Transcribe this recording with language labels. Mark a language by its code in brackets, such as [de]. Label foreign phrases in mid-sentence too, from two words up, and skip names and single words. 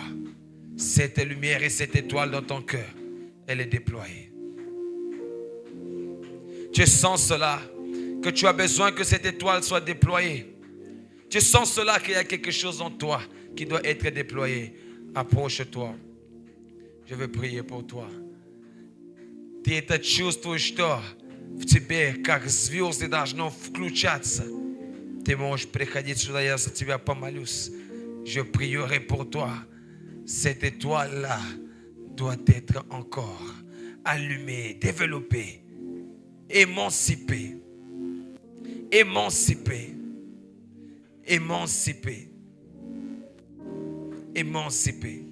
[fr] Cette lumière et cette étoile dans ton cœur, elle est déployée. Tu sens cela, que tu as besoin que cette étoile soit déployée. Tu sens cela, qu'il y a quelque chose en toi qui doit être déployé. Approche-toi. Je veux prier pour toi. [ru] Ты это чувствуешь, что в тебе, как звезды должно включаться. Ты можешь приходить сюда, я за тебя помолюсь. [fr] Je prierai pour toi. Cette étoile-là doit être encore allumée, développée. Émancipé, émancipé, émancipé, émancipé.